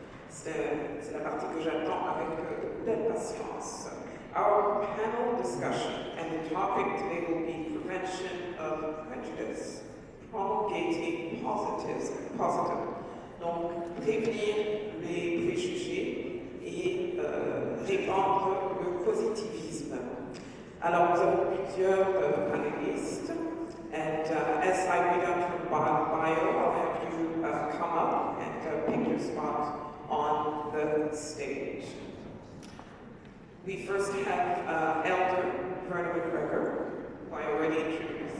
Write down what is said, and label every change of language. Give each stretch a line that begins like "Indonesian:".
French: C'est la partie que j'attends avec d'impatience.
English: Our panel discussion and the topic today will be prevention of prejudice, promulgating positive.
French: Donc, prévenir les préjugés et répandre le positivisme. Alors, nous avons plusieurs panélistes,
English: and as I read out your bio, I'll have you come up and pick your spot on the stage. We first have Elder Verna McGregor, who I already introduced.